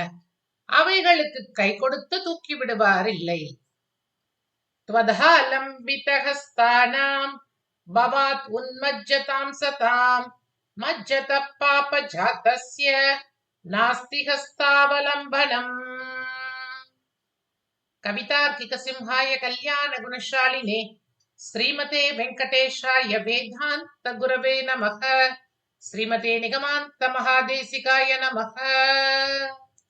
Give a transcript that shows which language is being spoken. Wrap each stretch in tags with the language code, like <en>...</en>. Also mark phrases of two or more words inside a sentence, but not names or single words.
<ta>அவைகளுக்கு கை கொடுத்து தூக்கி விடுவார் இல்லை.</ta> <sa>त्वदालम्बित हस्तानां भवात् उन्मज्जतां सतां मज्जतः पापजातस्य नास्ति हस्तावलम्बनम्. कवितार्किक सिंहाय कल्याण गुणशालिने श्रीमते वेङ्कटेशाय वेदान्त गुरवे नमः. श्रीमते निगमान्त महादेशिकाय नमः.</sa>